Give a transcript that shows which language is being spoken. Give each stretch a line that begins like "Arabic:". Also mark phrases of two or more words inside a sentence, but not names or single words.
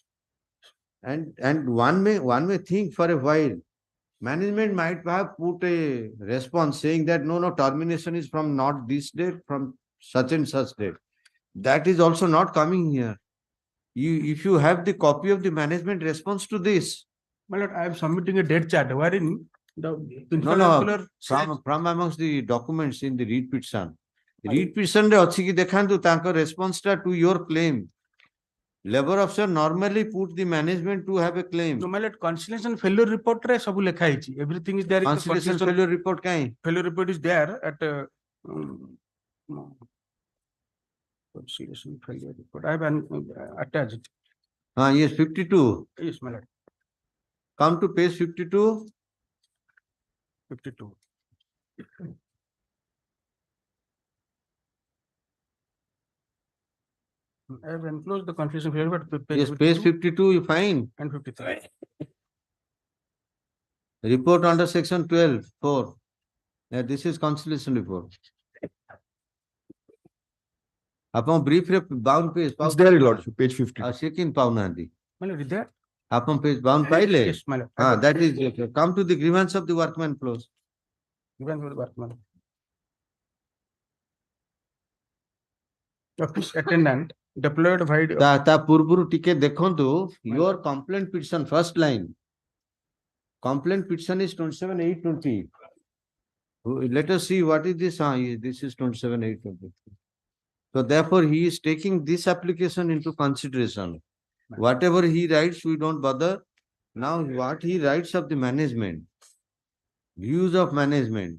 English: And one may think for a while, management might have put a response saying that no, termination is from not this date, from such and such date. That is also not coming here. If you have the copy of the management response to this. My lord, I am submitting a date chart wherein the principal No, employer says- from amongst the documents in the read petition. Read petition
Odia: re ଅଛି କି ଦେଖାନ୍ତୁ ତାଙ୍କ response ଟା
English: to your claim. Labor officer normally put the management to have a claim. No, my lord, conciliation failure report re
Odia: ସବୁ ଲେଖା ହେଇଛି.
English: Everything is there. in the Conciliation failure report କାଇଁ? failure report is there at conciliation failure report. I have attached. Yes, 52. Yes, my lord. Come to page 52. 52. I have enclosed the conciliation failure, but Yes, page 52 you find. and 53. Report under section 12(4). This is conciliation report.
Odia: ଆପଣ brief ରେ
English: bound page It's there, your lordship, page 50.
Odia: ସେ କିନ୍ ପାଉନାହାନ୍ତି
English: My lord, is there?
Odia: ଆପଣ
English: page bound
Odia: ପାଇଲେ?
English: Yes, my lord. That is, come to the grievance of the workman clause. Given for the workman. Office attendant deployed by
Odia: ତା ପୂର୍ବରୁ ଟିକେ ଦେଖନ୍ତୁ
English: your complaint petition first line. Complaint petition is 27,820. Let us see what is this. This is 27,820. So therefore, he is taking this application into consideration. Whatever he writes, we don't bother. Now, what he writes of the management, views of management.